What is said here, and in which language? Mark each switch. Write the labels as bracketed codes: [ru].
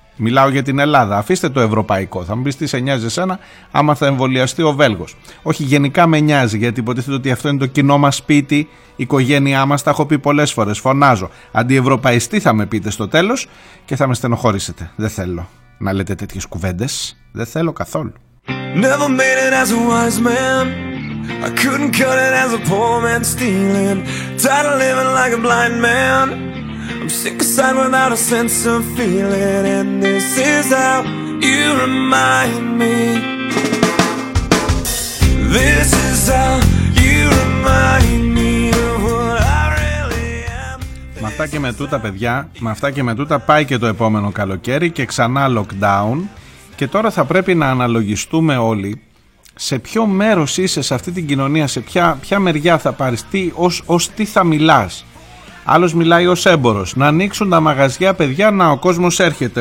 [el] Μιλάω για την Ελλάδα, αφήστε το ευρωπαϊκό. Θα μου πεις τι σε νοιάζει εσένα άμα θα εμβολιαστεί ο Βέλγος. Όχι, γενικά με νοιάζει, γιατί υποτίθεται ότι αυτό είναι το κοινό μας σπίτι, η οικογένειά μας, τα έχω πει πολλές φορές, φωνάζω. Αντιευρωπαϊστή θα με πείτε στο τέλος και θα με στενοχωρήσετε. Δεν θέλω να λέτε τέτοιες κουβέντες, δεν θέλω καθόλου. [en] Never made it as a wise man. I couldn't cut it as a poor man stealing. Tired of living like a blind man. I'm sick inside without a sense of feeling. And this is how you remind me. This is how you remind me of what I really am. [el] Με αυτά και με τούτα, παιδιά, με αυτά και με τούτα πάει και το επόμενο καλοκαίρι και ξανά lockdown. Και τώρα θα πρέπει να αναλογιστούμε όλοι σε ποιο μέρος είσαι σε αυτή την κοινωνία, σε ποια μεριά θα πάρεις, ως τι θα μιλάς. Άλλος μιλάει ως έμπορος. Να ανοίξουν τα μαγαζιά, παιδιά, να ο κόσμος έρχεται.